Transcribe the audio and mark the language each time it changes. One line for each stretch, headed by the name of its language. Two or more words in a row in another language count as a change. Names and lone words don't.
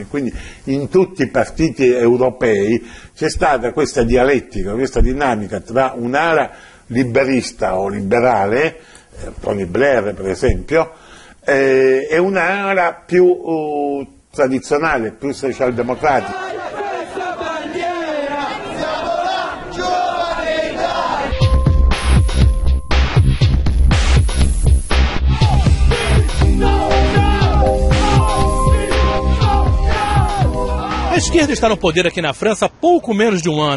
Italian: Quindi in tutti i partiti europei c'è stata questa dialettica, questa dinamica tra un'ala liberista o liberale, Tony Blair per esempio, e un'ala più tradizionale, più socialdemocratica.
Portuguese: A esquerda está no poder aqui na França há pouco menos de um ano.